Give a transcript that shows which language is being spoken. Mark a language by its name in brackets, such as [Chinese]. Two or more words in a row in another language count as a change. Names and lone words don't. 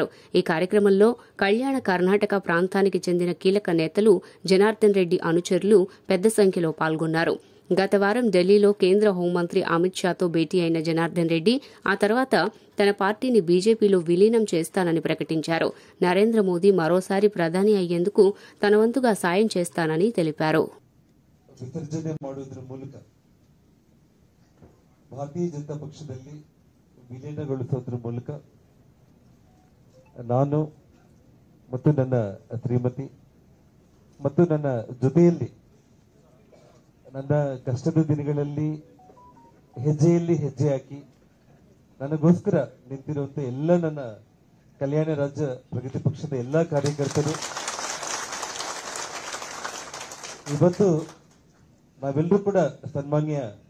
[Telugu] ఈ కార్యక్రమంలో కళ్యాణ కర్ణాటక ప్రాంతానికి చెందిన కీలక నేతలు, జనార్దన్ రెడ్డి అనుచరులు పెద్ద సంఖ్యలో పాల్గొన్నారు. గత వారం ఢిల్లీలో కేంద్ర హోంమంత్రి అమిత్ షాతో భేటీ అయిన జనార్దన్ రెడ్డి ఆ తర్వాత తన పార్టీని బీజేపీలో విలీనం చేస్తానని ప్రకటించారు. నరేంద్ర మోదీ మరోసారి ప్రధాని అయ్యేందుకు తన వంతుగా సాయం చేస్తానని తెలిపారు. [Kannada] ಭಾರತೀಯ ಜನತಾ ಪಕ್ಷದಲ್ಲಿ ವಿಲೀನಗೊಳಿಸೋದ್ರ ಮೂಲಕ ನಾನು ಮತ್ತು ನನ್ನ ಶ್ರೀಮತಿ ಮತ್ತು ನನ್ನ ಜೊತೆಯಲ್ಲಿ ನನ್ನ ಕಷ್ಟದ ದಿನಗಳಲ್ಲಿ ಹೆಜ್ಜೆಯಲ್ಲಿ ಹೆಜ್ಜೆ ಹಾಕಿ ನನಗೋಸ್ಕರ ನಿಂತಿರುವಂತ ಎಲ್ಲ ನನ್ನ ಕಲ್ಯಾಣ ರಾಜ್ಯ ಪ್ರಗತಿ ಪಕ್ಷದ ಎಲ್ಲ ಕಾರ್ಯಕರ್ತರು ಇವತ್ತು ನಾವೆಲ್ಲರೂ ಕೂಡ ಸನ್ಮಾನ್ಯ